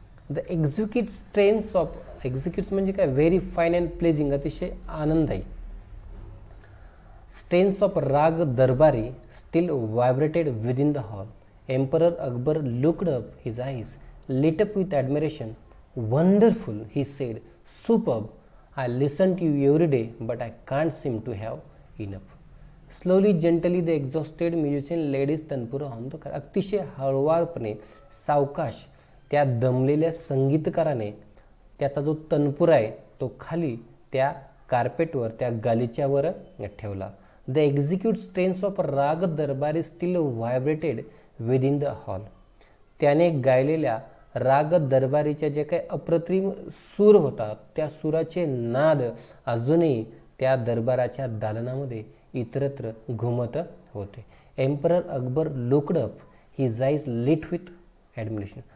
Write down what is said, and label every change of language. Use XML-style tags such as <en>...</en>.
<en>The exquisite strains of exquisite</en> <mr>म्हणजे काय,</mr> <en>very fine and pleasing,</en> <mr>अतिशय आनंददायी</mr> <en>strains of rag darbari still vibrated within the hall. Emperor Akbar looked up, his eyes lit up with admiration. Wonderful, he said. Superb. I listen to you every day, but I can't seem to have enough. Slowly, gently, the exhausted musician laid his tanpura on the carpet.</en> <mr>अतिशय हळूवारपणे, सावकाश त्या दमलेल्या संगीतकाराने त्याचा जो तनपुरा आहे तो खाली त्या कार्पेटवर, त्या गालिच्यावर ठेवला.</mr> <en>The exquisite strains of rag darbari still vibrated within the hall.</en> <mr>त्याने गायलेल्या राग दरबारीच्या जे काही अप्रतिम सूर होता, त्या सुराचे नाद अजूनही त्या दरबाराच्या दालनामध्ये इतरत्र घुमत होते.</mr> <en>Emperor Akbar looked up, his eyes lit with admiration.</en>